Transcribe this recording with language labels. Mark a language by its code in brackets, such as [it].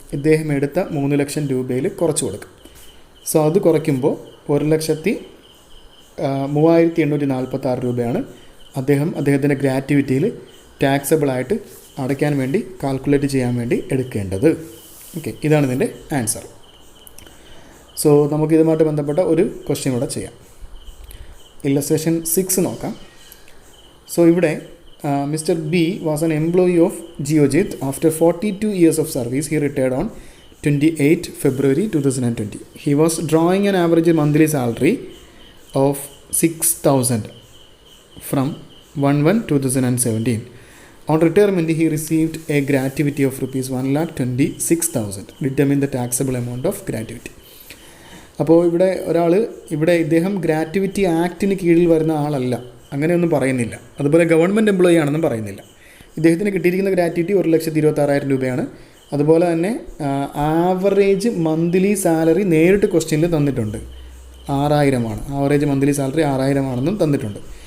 [ml] ഇദ്ദേഹം എടുത്ത 3 ലക്ഷം രൂപയിൽ കുറച്ച് കൊടുക്കും. സോ അത് കുറയ്ക്കുമ്പോൾ 1,03,846 രൂപയാണ് അദ്ദേഹത്തിൻ്റെ ഗ്രാറ്റുവിറ്റിയിൽ ടാക്സബിളായിട്ട് അടയ്ക്കാൻ വേണ്ടി, കാൽക്കുലേറ്റ് ചെയ്യാൻ വേണ്ടി എടുക്കേണ്ടത്. ഓക്കെ, ഇതാണ് ഇതിൻ്റെ ആൻസർ. സോ നമുക്കിതുമായിട്ട് ബന്ധപ്പെട്ട ഒരു ക്വസ്റ്റ്യൻ കൂടെ ചെയ്യാം. ഇല്ലസ്ട്രേഷൻ 6 നോക്കാം. സോ ഇവിടെ [en] Mister B was an employee of Geojit. After 42 years of service, he retired on 28 February 2020. He was drawing an average monthly salary of 6,000 from 1/1/2017. On retirement, he received a gratuity of rupees 1,26,000. Determine the taxable amount of gratuity. [ml] അപ്പോൾ ഇദ്ദേഹം gratuity ആക്ടിന് കീഴിൽ വരുന്ന ആളല്ല, അങ്ങനെയൊന്നും പറയുന്നില്ല. അതുപോലെ government employee ആണെന്നും പറയുന്നില്ല. ഇദ്ദേഹത്തിന് കിട്ടിയിരിക്കുന്ന ഗ്രാറ്റുവിറ്റി 1,26,000 രൂപയാണ്. അതുപോലെ തന്നെ ആവറേജ് മന്ത്ലി സാലറി നേരിട്ട് ക്വസ്റ്റ്യനിൽ തന്നിട്ടുണ്ട്, 6,000 ആവറേജ് മന്ത്ലി സാലറി 6,000 തന്നിട്ടുണ്ട്.